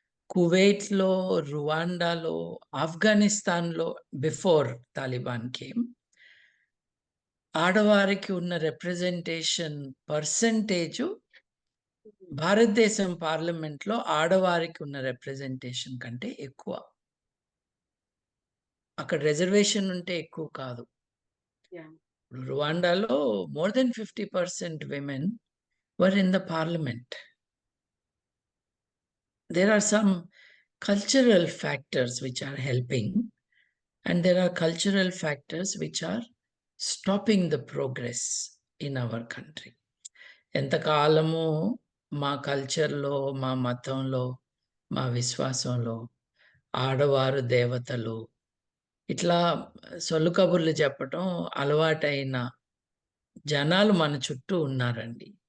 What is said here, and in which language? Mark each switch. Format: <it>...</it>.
<te>కువైట్‌లో, రువాండాలో, ఆఫ్ఘనిస్తాన్‌లో before Taliban came ఆడవారికి ఉన్న రిప్రజెంటేషన్ పర్సెంటేజు భారతదేశం పార్లమెంట్‌లో ఆడవారికి ఉన్న రిప్రజెంటేషన్ కంటే ఎక్కువ. అక్కడ రిజర్వేషన్ ఉంటే ఎక్కువ కాదు. Yeah!</te> <en>రువాండాలో more than 50% women were in the parliament. there are some cultural factors which are helping, and there are cultural factors which are stopping the progress in our country.</en> <te>ఎంతకాలము మా కల్చర్‌లో, మా మతంలో, మా విశ్వాసంలో ఆడవారు దేవతలు, ఇట్లా సొల్లు కబుర్లు చెప్పటం అలవాటైన జనాలు మన చుట్టూ ఉన్నారండి.</te>